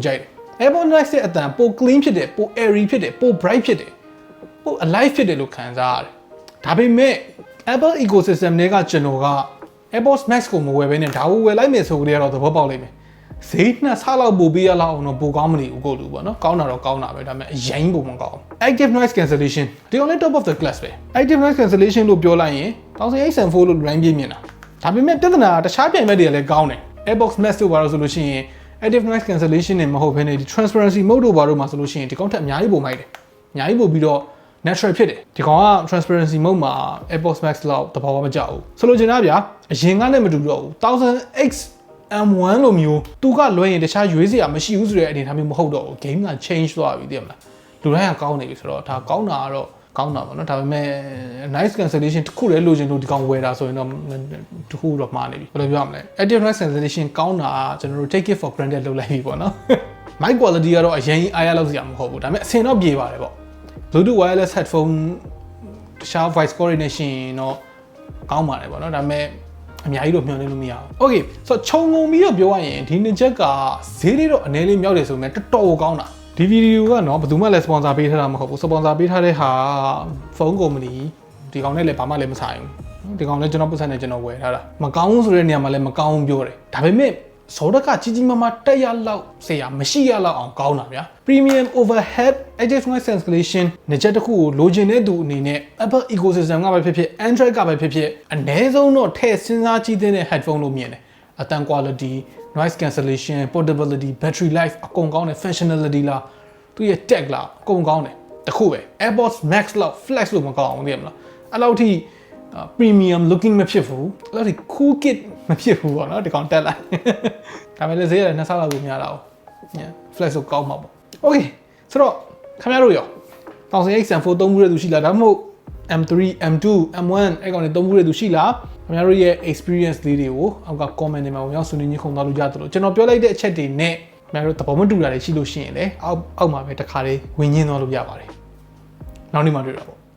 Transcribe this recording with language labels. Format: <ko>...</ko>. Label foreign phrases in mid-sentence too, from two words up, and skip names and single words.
<my>ကြိုက်တယ် AirPods Max ရဲ့အတန်ပို clean ဖြစ်တယ်ပို airy ဖြစ်တယ်ပို bright ဖြစ်တယ်ပို alive ဖြစ်တယ်လို့ခံစားရတယ်ဒါပေမဲ့ Apple ecosystem တွေက ကျွန်တော်က AirPods Max ကိုမဝယ်ဘဲနဲ့ဒါကိုဝယ်လိုက်မယ်ဆိုကြတော့သဘောပေါက်လိမ့်မယ်ဈေးနှစ်ဆလောက်ပို့ပေးရလောက်အောင်တော့ပိုကောင်းမနေဘူးကိုလူပေါ့နော်ကောင်းတာတော့ကောင်းတာပဲဒါပေမဲ့အရင်ပုံမကောင်း</my> <en>Active Noise Cancellation</en> <my>ဒီ</my> <en>only top of the class</en> <my>ပဲ</my> <en>Active Noise Cancellation</en> <my>လို့ပြောလိုက်ရင်1080 4လို့ range ပြည့်မြင်တာဒါပေမဲ့ပြဿနာတခြားပြိုင်ဘက်တွေကလည်းကောင်းတယ် AirPods Max တို့ဘာလို့ဆိုလို့ရှိရင်</my> <en>Active Noise Cancellation</en> <my>နဲ့မဟုတ်ဘဲနဲ့ဒီ</my> <en>Transparency Mode</en> <my>တို့ဘာလို့မှဆိုလို့ရှိရင်ဒီကောင်ထက်အများကြီးပုံမိုက်တယ်အများကြီးပို့ပြီးတော့ natural ဖြစ်တယ်ဒီကောင်က</my> <en>transparency mode</en> <my>မှာ AirPods Max လောက်တဘာမှမကြောက်ဘူးဆိုလိုချင်တာဗျာအရင်ကနဲ့မတူတော့ဘူး 1000X M1 လိုမျိုးသူကလွှဲရင်တခြားရွေးစရာမရှိဘူးဆိုတဲ့အနေအထားမျိုးမဟုတ်တော့ဘူး game က change သွားပြီသိရမလားလူတိုင်းကကောင်းနေပြီဆိုတော့ဒါကောင်းတာကတော့ကောင်းတာပေါ့နော်ဒါပေမဲ့</my> <en>nice cancellation</en> <my>တစ်ခုလည်းလိုချင်လို့ဒီကောင်ဝယ်တာဆိုရင်တော့တခုတော့မှားနေပြီဘယ်လိုပြောရမလဲ</my> <en>active noise cancellation</en> <my>ကောင်းတာ ကျွန်တော်တို့</my> <en>take it for granted</en> <my>လုပ်လိုက်ပြီပေါ့နော်</my> <en>mic quality</en> <my>ကတော့အရင်အားရလောက်စရာမဟုတ်ဘူးဒါပေမဲ့အဆင်တော့ပြေပါတယ်ပေါ့</my> <en>Bluetooth wireless headphone</en> <my>တခြား</my> <en>voice coordination</en> <my>တော့ကောင်းပါတယ်ပေါ့နော်ဒါပေမဲ့အများကြီးတော့မျှော်လင့်လို့မရဘူး Okay ဆိုတော့ခြုံငုံပြီးတော့ပြောရရင်ဒီနှစ်ချက်ကဈေးလေးတော့အနည်းလေးမြောက်တယ်ဆိုပေမဲ့တော်တော်ကောင်းတာဒီဗီဒီယိုကနော်ဘ ယ်သူမှလည်း sponsor ပေးထားတာမဟုတ်ဘူး sponsor ပေးထားတဲ့ဟာဖုန်းကုမ္ပဏီဒီကောင်နဲ့လည်းဘာမှလည်းမဆိုင်ဘူးဒီကောင်လည်းကျွန်တော်ပတ်စံနဲ့ကျွန်တော်ဝယ်ထားတာမကောင်းဘူးဆိုတဲ့နေရာမှာလည်းမကောင်းဘူးပြောတယ်ဒါပေမဲ့ဇော်တကကြီးကြီးမားမားတက်ရလောက်ဆရာ မရှိရလောက်အောင်ကောင်းတာဗျာ</my> <en>premium overhead active noise cancellation</en> <my>နှစ်ချက်တစ်ခုကိုလိုချင်တဲ့သူအနေနဲ့ Apple ecosystem ကပဲဖြစ်ဖြစ် Android ကပဲဖြစ်ဖြစ်အနည်းဆုံးတော့ထည့်စဉ်းစားကြည့် တဲ့ headphone လို့မြင်တယ်အတန်</my> <en>quality noise cancellation portability battery life</en> <my>အကုန်ကောင်းတယ် functionality လားသူရဲ့ tech လားအကုန်ကောင်းတယ်တခုပဲ AirPods Max လောက် flex လို့မကောင်းအောင်သိရမလားအဲ့လောက်ထိ</my> <en>premium looking</en> <my>မဖြစ်ဘူးအဲ့လောက်ထိ</my> <en>cool kit</en> <my>မဖြစ် ဘူးပေါ့နော်ဒီကောင်တက်လိုက်ဒါပေမဲ့လည်းဈေးရနှစ်ဆလောက်ကိုများတာ哦 flex ကိုကောင်းမှာပေါ့ okay ဆိုတော့ခင်ဗျားတို့ရော 1000X M4 သုံးမှုတဲ့သူရှိလားဒါမှမဟုတ် M3 M2 M1 အဲ့ကောင်တွေသုံးမှုတဲ့သူရှိလားခင်ဗျားတို့ရဲ့ experience လေးတွေကိုအောက်က comment တွေမှာဝင်ရောက်ဆွေးနွေးညှိခုံသွားလို့ရတယ်လို့ကျွန်တော်ပြောလိုက်တဲ့အချက်တွေနဲ့ခင်ဗျားတို့သဘောမတူတာတွေရှိလို့ရှိရင်လည်းအောက်မှာပဲတစ်ခါလေးဝင်ညင်းသွားလို့ရပါတယ်နောက်နေ့မှတွေ့တာပေါ့</my>